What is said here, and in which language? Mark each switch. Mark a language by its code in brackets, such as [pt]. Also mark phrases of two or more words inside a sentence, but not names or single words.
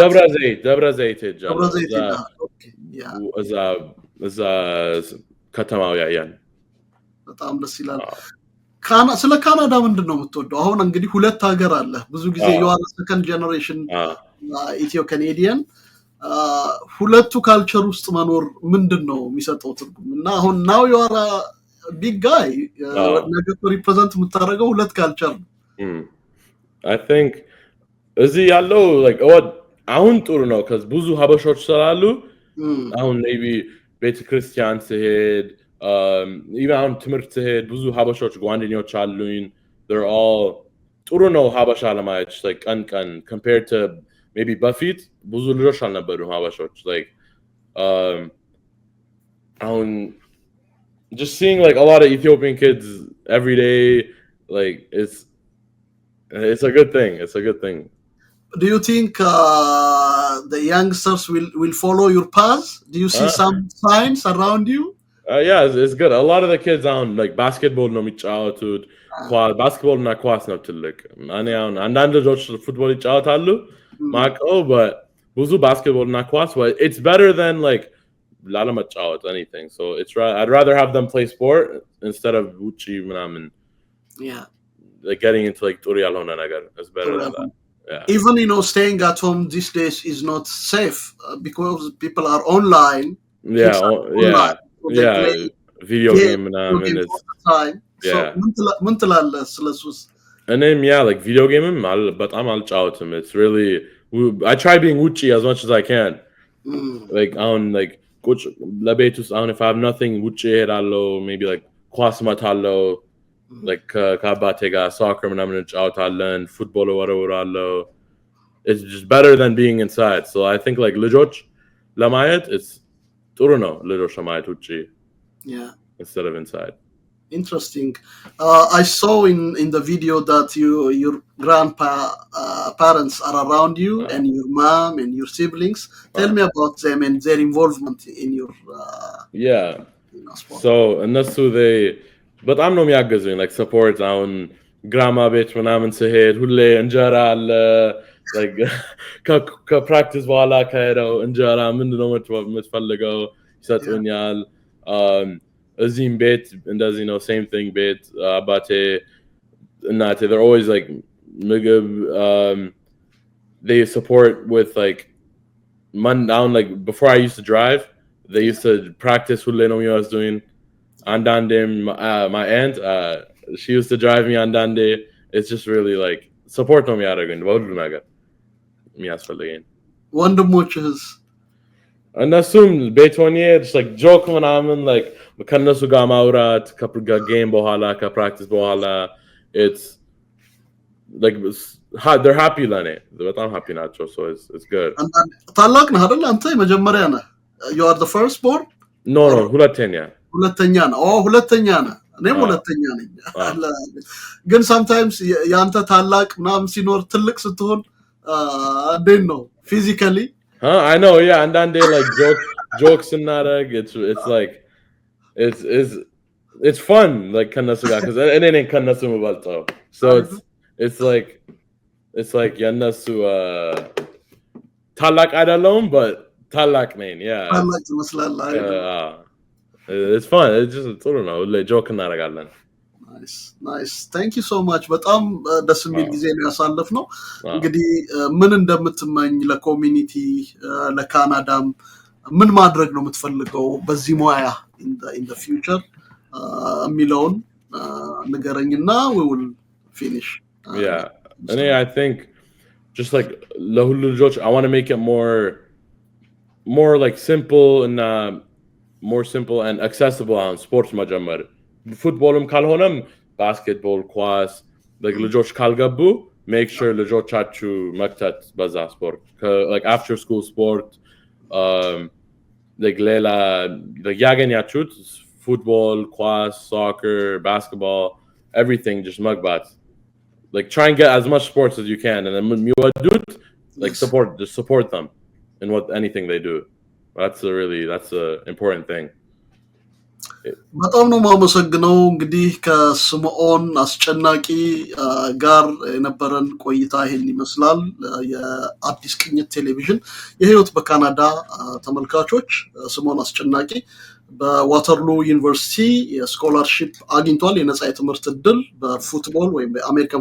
[am] ደብረ ዘይት ሄጃለሁ። እዛ ከተማው ያያን በጣም ደስ ይላል። ስለ ካናዳ ምንድን ነው የምትወደው? አሁን እንግዲህ ሁለት ሀገር አለ። ብዙ ጊዜ የዋለ [en] second generation Ethio Canadian [am] ሁለቱ ካልቸር ውስጥ መኖር ምንድን ነው የሚሰጠው ትርጉም? እና አሁን [en] now you are a big guy [am] ነገ ሪፕሬዘንት የምታደርገው ሁለት ካልቸር ነው። [en] I think [am] እዚህ ያለው like አሁን ጥሩ ነው cuz ብዙ ሀበሾች ስላሉ አሁን maybe ቤተክርስቲያን ሲሄድ even አሁን ትምህርት ሲሄድ ብዙ ሀበሾች ጓደኞች አሉኝ። [en] they're all [am] ጥሩ ነው ሀበሻ ለማየት like ቀን [en] compared to maybe [am] በፊት ብዙ ልጆች አልነበሩም ሀበሾች like [en] just seeing like a lot of Ethiopian kids every day, like it's a good thing. It's a good thing. Do you think the youngsters will follow your path? Do you see some signs around you? Yeah, it's good. A lot of the kids on like basketball no [am] የሚጫወቱት basketball እና ኳስ ነው ትልቅ እኔ አሁን አንዳንድ ልጆች ፉትቦል ይጫወታሉ ማቀው [en] but [am] ብዙ basketball እና ኳስ [en] it's better than like ላለመጫወት anything. So I'd rather have them play sport instead of [am] ውጪ ምናምን [en] Yeah. like getting into like [am] ጥሩ ያልሆነ ነገር. [en] It's better than that. Yeah. Even staying at home these days is not safe because people are online. Yeah, online. So they play video game ምናምን all the time. So [am] ምን ትላለህ ስለሱስ? እኔም like [en] video game [am] በጣም አልጫወትም. [en] It's really I try being ውጪ as much as I can. Like on like [am] ቁጭ ለቤት ውስጥ አሁን [en] if I have nothing [am] ውጪ እሄዳለሁ [en] maybe like [am] ኳስ እመታለሁ like ከአባቴ ጋር soccer ምናምን እንጫወታለን football ወረውራለሁ. [en] It's just better than being inside. So I think like [am] ልጆች ለማየት it's ጥሩ ነው ልጆች ለማየት ውጪ [en] instead of inside. Interesting. I saw in the video that your parents are around you and your mom and your siblings. Tell me about them and their involvement in your sport. [am] So እነሱ they በጣም ነው የሚያገዙኝ [en] like support [am] አሁን ግራማ ቤት ምናምን ስሄድ ሁሌ እንጀራ አለ like ከፕራክቲስ በኋላ ከሄደው እንጀራ ምንድነው የምትፈልገው ይሰጡኛል እዚህም ቤት እንደዚህ ነው [en] same thing [am] ቤት አባቴ እናቴ [en] they're always like [am] ምግብ [en] they support with like down like before I used to drive they used to practice [am] ሁሌ ነው የሚወስዱኝ አንዳንዴም [en] my aunt she used to drive me [am] አንዳንዴ [en] it's just really like support [am] ነው የሚያደርጉኝ በሁሉ ነገር የሚያስፈልገኝ ወንድሞችህስ እነሱም ቤት ሆኜ [en] just like joke [am] ምናምን like ከነሱ ጋር ማውራት ከጌም በኋላ ከፕራክቲስ በኋላ [en] it's like they're happy [am] ለኔ በጣም happy ናቸው [en] so it's good [am] ታላቅ ነህ አይደል አንተ የመጀመሪያ ነህ [en] you are the first born [am] no ሁለተኛ ነህ ሁለተኛ ነህ እኔም ሁለተኛ ነኝ ግን sometimes ያንተ ታላቅ ምናምን ሲኖር ትልቅ ስትሆን እንዴት ነው [en] physically I know and then they like jokes and that it's like it's fun like [am] ከነሱ ጋር cuz እኔ ከነሱ የምበልጠው [en] so it's like [am] የነሱ ታላቅ አይደለሁም but ታላቅ ነኝ ታላቅ ትመስላለህ [en] it's fun it's just [am] ጥሩ ነው joke እናደርጋለን [en] nice thank you so much [am] በጣም ደስ የሚል ጊዜ ነው ያሳለፍነው እንግዲህ ምን እንደምትመኝ ለኮሚኒቲ ለካናዳም ምን ማድረግ ነው የምትፈልገው በዚህ ሙያ [en] in the future [am] የሚለውን ንገረኝና [en] we will finish and I think just like [am] ለሁሉ ልጆች [en] I want to make it more like simple and more simple and accessible on sports [am] መጀመር ፉትቦልም ካልሆነም ባስኬትቦል ኳስ ልጆች ካልገቡ [en] make sure [am] ልጆቻችሁ መክተት በዛ ስፖርት [en] like after school sport like [am] ሌላ like ያገኛችሁት [en] football ኳስ soccer basketball everything just መግባት like try and get as much sports as you can and then when you do it like support them in anything they do that's a important thing [am] በጣም ነው ማመሰግነው እንግዲህ ከስምዖን አስጨናቂ ጋር የነበረን ቆይታ ይሄን ይመስላል የአዲስ ቅኝት ቴሌቪዥን የህይወት በካናዳ ተመልካቾች ስምዖን አስጨናቂ በዋተርሉ ዩኒቨርሲቲ የስኮላርሺፕ አግኝቷል የነጻ የትምህርት እድል በፉትቦል ወይም በአሜሪካን